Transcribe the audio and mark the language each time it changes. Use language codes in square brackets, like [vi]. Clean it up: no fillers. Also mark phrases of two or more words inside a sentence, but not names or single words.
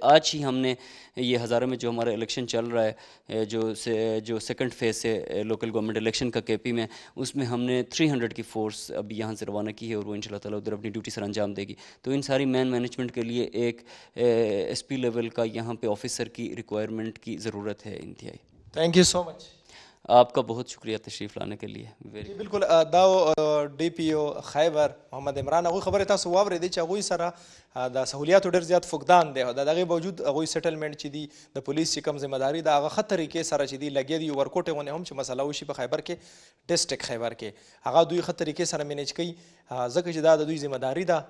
[ur] آج ہی ہم نے یہ ہزارہ میں جو ہمارا الیکشن چل رہا ہے، جو [en] second phase [ur] ہے [en] local government election [ur] کا کے پی میں، اس میں ہم نے 300 کی فورس ابھی یہاں سے روانہ کی ہے اور وہ [ar] ان شاء اللہ تعالیٰ [ur] ادھر اپنی ڈیوٹی سر انجام دے گی. تو ان ساری [en] man management [ur] کے لیے ایک [en] SP level [ur] کا یہاں پہ آفیسر کی ریکوائرمنٹ کی ضرورت ہے انتہائی. [en] Thank you so much. [ur] آپ کا بہت شکریہ تشریف لانے کے لیے. جی بالکل، [ps] دا ډي پي او خیبر محمد عمران هغوی خبرې تاسو واورېدې چې هغوی سره د سهولیاتو ډېر زیات فقدان دی، او د دغې باوجود هغوی سیټلمنټ چې دي د پولیس چې کوم ذمه داري ده هغه ښه طریقې سره چې دي لګیا دي. ورکوټې غوندې هم چې مسله وشي په خیبر کې، ډسټرکټ خیبر کې، هغه دوی ښه طریقې سره مینیج کوي، ځکه چې دا د دوی ذمه داري ده.